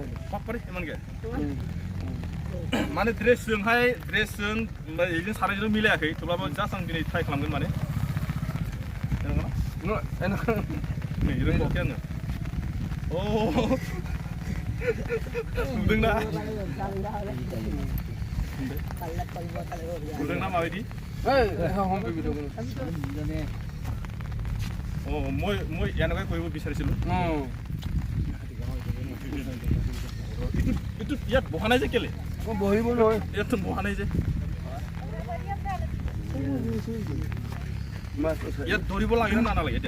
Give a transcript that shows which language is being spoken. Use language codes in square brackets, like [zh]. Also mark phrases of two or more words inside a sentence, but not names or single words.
[brx] पापरे एमनगे माने ड्रेसजों इजों सारायजों मिलायाखै थेवब्लाबो जास्ट आं दिनै ट्राइ खालामगोन माने नै रोंबावाखै आङो अ नुदोंना [as] माबायदि মই এনেকৈ কৰিব বিচাৰিছিলোঁ এইটো ইয়াত বহা নাই যে কেলে বহিব নহয় ইয়াত বহা নাই যে ইয়াত ধৰিব লাগে না নালাগে এতিয়া